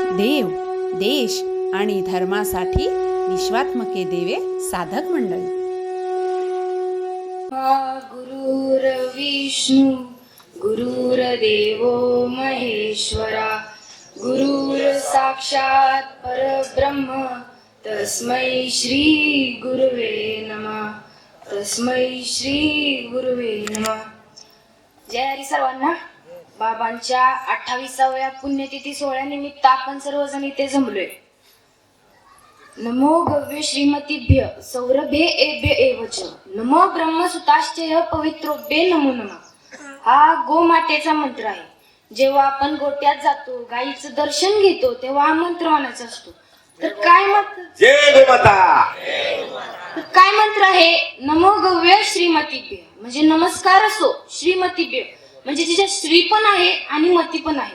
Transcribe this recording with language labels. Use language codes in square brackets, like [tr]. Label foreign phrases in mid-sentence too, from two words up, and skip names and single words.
[mr] देव, देश आणि धर्मासाठी [sa] विश्वात्मके देवे [mr] साधक मंडळी. [sa] गुरुर्विष्णू गुरुर्देवो महेश्वरा गुरुर् साक्षात परब्रह्म तस्मै श्री गुरुवे नमः. तस्मै श्री गुरुवे नमः. [mr] जय हरी सर्वांना. बाबांच्या 28व्या पुण्यतिथी सोहळ्यानिमित्त आपण सर्वजण इथे जमलोय. [sa] नमो गव्य श्रीमतीभ्य सौरभे एभ्य एवच नमो ब्रह्मसुताश्चय पवित्रोभ्ये नमो नमः. [mr] हा गोमातेचा मंत्र आहे. जेव्हा आपण गोट्यात जातो, गाईचं दर्शन घेतो, तेव्हा हा मंत्र म्हणायचा असतो. तर काय मंत्र? जय गोमाता. काय मंत्र आहे? [sa] नमो गव्य श्रीमतीभ्य [mr] म्हणजे नमस्कार असो. श्रीमतीभ्य म्हणजे तिच्या श्री पण आहे आणि मती पण आहे.